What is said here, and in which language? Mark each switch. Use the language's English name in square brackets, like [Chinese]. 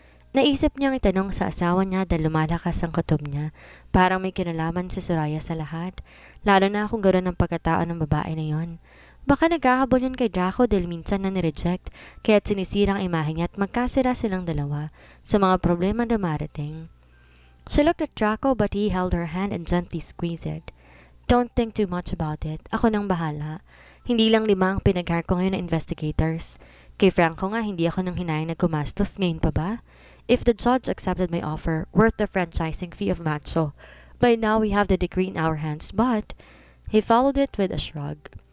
[Filipino] Naisip niyang itanong sa asawa niya dahil lumalakas ang kutob niya. Parang may kinalaman si Soraya sa lahat, lalo na kung gano'n ang pagkatao ng babae na yon. Baka naghahabol yun kay Draco dahil minsan na nireject kaya't sinisira ang imahe niya at magkasira silang dalawa sa mga problema na marating. [English] She looked at Draco but he held her hand and gently squeezed it. Don't think too much about it. [Filipino] Ako nang bahala. Hindi lang 5 ang pinag-hire ko ngayon na investigators. Kay Franco nga, hindi ako nang hinayang na gumastos, ngayon pa ba? [English] If the judge accepted my offer, worth the franchising fee of Macho, by now we have the decree in our hands, but he followed it with a shrug.